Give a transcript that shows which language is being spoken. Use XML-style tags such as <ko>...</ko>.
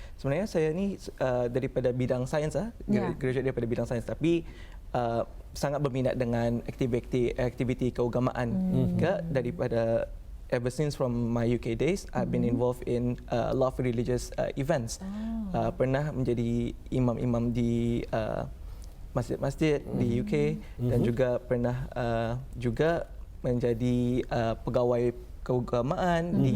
<ms>Sebenarnya saya ni daripada bidang sains, graduate daripada bidang sains, tapi sangat berminat dengan aktiviti keagamaan. Daripada</ms> <en>ever since from my UK days, I've been involved in a lot of religious events.</en> <ms>Pernah menjadi imam-imam di masjid-masjid di UK dan juga pernah juga menjadi pegawai keagamaan</ms>